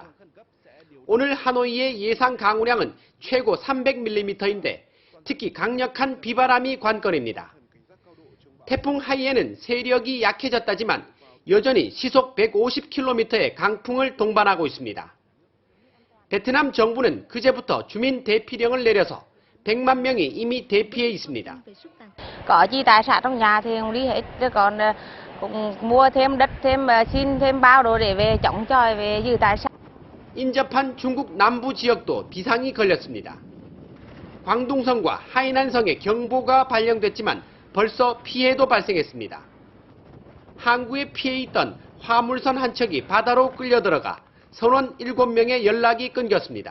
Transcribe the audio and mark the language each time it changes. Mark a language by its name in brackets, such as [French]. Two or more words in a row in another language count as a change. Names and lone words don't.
[Korean] 오늘 하노이의 예상 강우량은 최고 300mm인데 특히 강력한 비바람이 관건입니다. 태풍 하이에는 세력이 약해졌다지만 여전히 시속 150km의 강풍을 동반하고 있습니다. 베트남 정부는 그제부터 주민 대피령을 내려서 100만 명이 이미 대피해 있습니다. [Vietnamese] Có gì tài sản trong nhà thì không đi hết, còn cũng mua thêm đất, thêm xin thêm bao đồ để về chống chọi về giữ tài sản. [Korean] 인접한 중국 남부 지역도 비상이 걸렸습니다. 광둥성과 하이난성에 경보가 발령됐지만 벌써 피해도 발생했습니다. 항구에 피해 있던 화물선 한 척이 바다로 끌려들어가 선원 7명의 연락이 끊겼습니다.